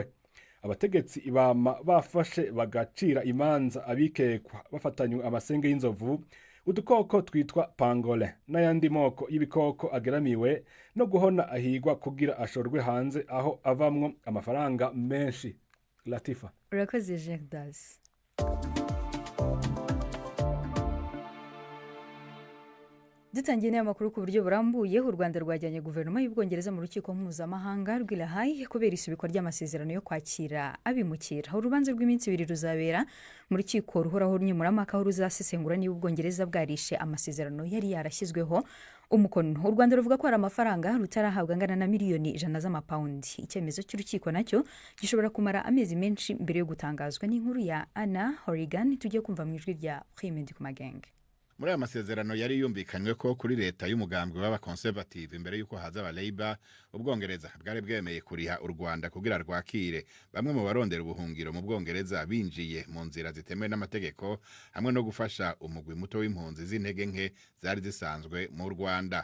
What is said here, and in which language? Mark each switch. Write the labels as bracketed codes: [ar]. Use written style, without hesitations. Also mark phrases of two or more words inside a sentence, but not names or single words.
[rn] Abategetsi ibama bafashe bagacira imanza abikekwa bafatanywe amasenge y'inzovu udukoko twitwa pangolin n'ayandi moko y'ibikoko ageramiwe no guhona ahigwa kugira ashorwe hanze aho avamwo amafaranga menshi. Latifa. urakoze Gerdas. [rw] dutangiye n'aya makuru ku buryo burambuye. u Rwanda rwajyanye guverinoma y'Ubwongereza mu rukiko mpuzamahanga rw'i La Haye kubera isubikwa ry'amasezerano yo kwakira abimukira. urubanza rw'iminsi 2 ruzabera mu rukiko ruhoraho nkemurampaka aho ruzasesengura niba Ubwongereza bwarishe amasezerano yari yarashyizweho umukono. u Rwanda ruvuga ko hari amafaranga rutarahabwa angana na miliyoni 100 z'amapawundi. icyemezo cy'urukiko nacyo gishobora kumara amezi menshi mbere yo gutangazwa. n'inkuru ya Anna Horrigan tujye kumva mu ijwi rya Khimedi Kumagenge. [rn] muri aya masezerano yari yumvikanywe ko kuri leta y'umugambwe w'abakonservative imbere y'uko haza aba Labour Ubwongereza bwari bwemeye kuriha u Rwanda kugira rwakire bamwe mu barondera ubuhungiro mu Bwongereza binjiye mu nzira zitemewe n'amategeko hamwe no gufasha umugwi muto w'impunzi z'intege nke zari zisanzwe mu Rwanda.